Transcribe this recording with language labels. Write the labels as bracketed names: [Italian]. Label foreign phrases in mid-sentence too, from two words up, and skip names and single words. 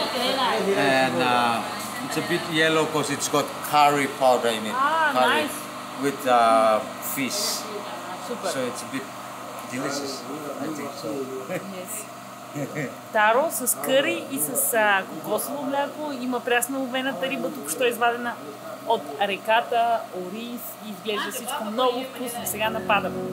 [English] and it's a bit yellow because it's got curry powder in it. Curry Nice. with fish. [Bulgarian] Супер. So it's a bit delicious. I think so. Таро с къри и с кокосово мляко. Има прясна ловената риба, тук що е извадена от реката, ориз и изглежда всичко много вкусно. Сега нападам.